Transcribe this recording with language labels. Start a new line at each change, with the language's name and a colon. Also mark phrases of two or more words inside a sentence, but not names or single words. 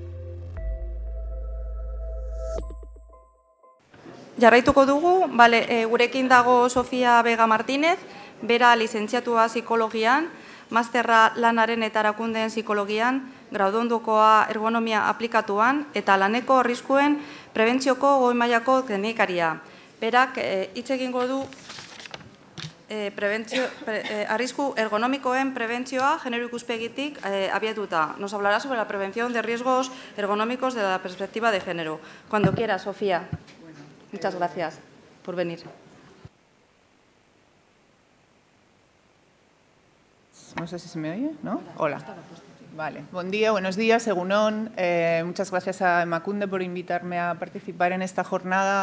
Basque: Jarraituko dugu, gurekin dago Sofia Vega Martínez, bera lizentziatua psikologian, masterra lanaren eta erakundeen psikologian, graduondokoa ergonomia aplikatuan eta laneko arriskuen prebentzioko goi mailako teknikaria. Berak hitz egingo du arrisku ergonomikoen prebentzioa genero ikuspegitik abiatuta.
Spanish: Nos hablará sobre la prevención de riesgos ergonómicos de la perspectiva de género. Cuando quiera, Sofía. Muchas gracias por venir. No sé si se me oye, ¿no? Hola. Vale. Buen día, buenos días, Egunon. Muchas gracias a Emakunde por invitarme a participar en esta jornada.